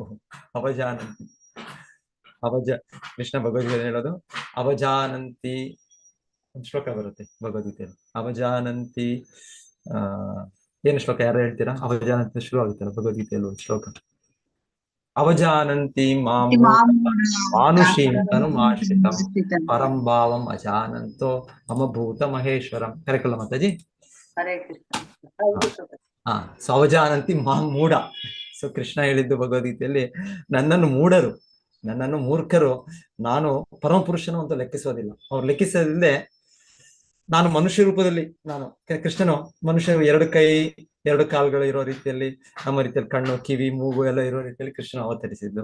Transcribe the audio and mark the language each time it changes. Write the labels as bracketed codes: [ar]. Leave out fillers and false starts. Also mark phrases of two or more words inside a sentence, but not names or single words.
[kn] ಅವಜಾನಂತಿ ಕೃಷ್ಣ ಭಗವದ್ಗೀತೆ ಹೇಳೋದು, ಅವಜಾನಂತಿ ಶ್ಲೋಕ ಬರುತ್ತೆ ಭಗವದ್ಗೀತೆಯಲ್ಲಿ. ಅವಜಾನಂತಿ ಏನು ಶ್ಲೋಕ ಯಾರು ಹೇಳ್ತೀರಾ? ಅವಜಾನಂತಿ ಶುರು ಆಗುತ್ತಲ್ಲ ಭಗವದ್ಗೀತೆಯಲ್ಲಿ ಒಂದು ಶ್ಲೋಕ, [sa] ಅವಜಾನಂತಿ ಮಾನುಷೀಂ ತನುಮಾಶ್ರಿತಂ ಪರಂ ಭಾವಂ ಅಜಾನಂತೋ ಮಮ ಭೂತ ಮಹೇಶ್ವರಂ. [kn] ಕರೆಕ್ಟ್ ಅಲ್ಲ ಮಾತಾಜಿ? [sa] ಸೊ ಅವಜಾನಂತಿ ಮೂಢ. [kn] ಸೊ ಕೃಷ್ಣ ಹೇಳಿದ್ದು ಭಗವದ್ಗೀತೆಯಲ್ಲಿ, ನನ್ನನ್ನು ಮೂಢರು, ನನ್ನನ್ನು ಮೂರ್ಖರು, ನಾನು ಪರಮಪುರುಷನು ಅಂತ ಲೆಕ್ಕಿಸೋದಿಲ್ಲ. ಅವ್ರು ಲೆಕ್ಕಿಸೋದಿಲ್ಲದೆ ನಾನು ಮನುಷ್ಯ ರೂಪದಲ್ಲಿ, ಕೃಷ್ಣನು ಮನುಷ್ಯರು 2 ಕೈ 2 ಕಾಲುಗಳು ಇರೋ ರೀತಿಯಲ್ಲಿ, ನಮ್ಮ ರೀತಿಯಲ್ಲಿ ಕಣ್ಣು ಕಿವಿ ಮೂಗು ಎಲ್ಲ ಇರೋ ರೀತಿಯಲ್ಲಿ ಕೃಷ್ಣ ಅವತರಿಸಿದ್ದು.